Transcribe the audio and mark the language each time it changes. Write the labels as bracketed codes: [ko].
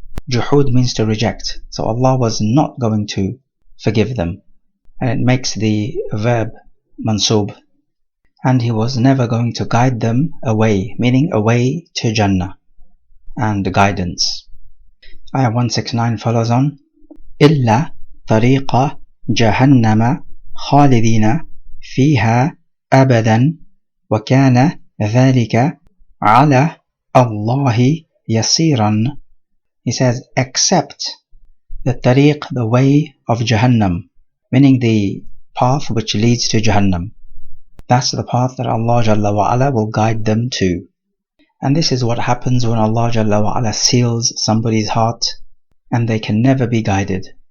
[en] Juhud means to reject. So Allah was not going to forgive them. And it makes the verb mansub. And he was never going to guide them away, meaning away to Jannah and guidance. Ayah 169 follows on. [ar] إلا طريق جهنم خالدين فيها أبدا وكان ذلك على الله يسيرا. [en] He says, except the tariq, the way of Jahannam, meaning the path which leads to Jahannam. That's the path that Allah Jalla wa Ala will guide them to. And this is what happens when Allah Jalla wa Ala seals somebody's heart and they can never be guided.